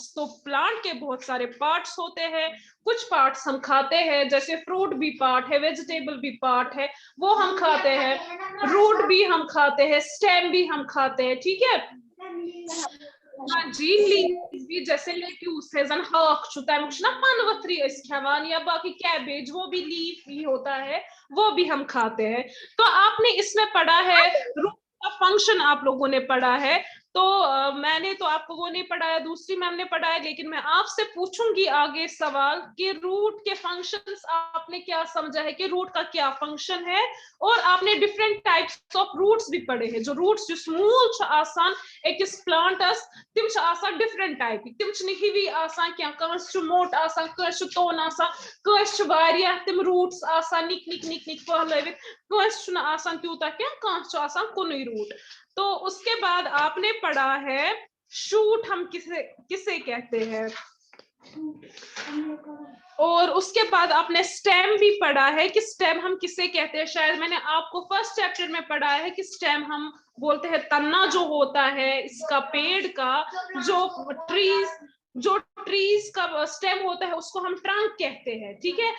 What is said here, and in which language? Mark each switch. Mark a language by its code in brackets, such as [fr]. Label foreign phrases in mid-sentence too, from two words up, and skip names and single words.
[hi] तो प्लांट के बहुत सारे पार्ट्स होते हैं। कुछ पार्ट्स हम खाते हैं, जैसे फ्रूट भी पार्ट है, वेजिटेबल भी पार्ट है, वो हम खाते हैं। रूट भी हम खाते हैं, स्टेम भी हम खाते हैं, ठीक है। हाँ जी, लीव्स भी, जैसे लेट्यूस है, [ks] जन हाक छु तमुक छु ना पनवथरी अस खेवान, [hi] या बाकी कैबेज, वो भी लीफ ही होता है, वो भी हम खाते हैं। तो आपने इसमें पढ़ा है रूट का फंक्शन, आप लोगों ने पढ़ा है। तो मैंने तो आपको वो नहीं पढ़ाया, दूसरी मैम ने पढ़ाया। लेकिन मैं आपसे पूछूंगी आगे सवाल कि रूट के फंक्शंस आपने क्या समझा है, कि रूट का क्या फंक्शन है। और आपने [en] different types of roots [hi] भी पढ़े हैं। [ks] जो रूट्स जो मूल छ आसान अकिस प्लांटस, तिम छ आसान [en] different type, [ks] तिम छ हिवी आसान क्या, कस छ मोट आसान, कस छ तोन आसान, कस छ वारिया तिम रूट्स आसान निक निक निक निक पहलवित, कस छ न आसान त्यूता क्या, कस छ आसान कुनै रूट। [hi] तो उसके बाद आपने पढ़ा है शूट हम किसे किसे कहते हैं, और उसके बाद आपने स्टेम भी पढ़ा है कि स्टेम हम किसे कहते हैं। शायद मैंने आपको [en] first chapter [hi] में पढ़ा है कि स्टेम हम बोलते हैं तन्ना जो होता है इसका, पेड़ का, जो ट्रीज का स्टेम होता है उसको हम ट्रंक कहते हैं, ठीक है।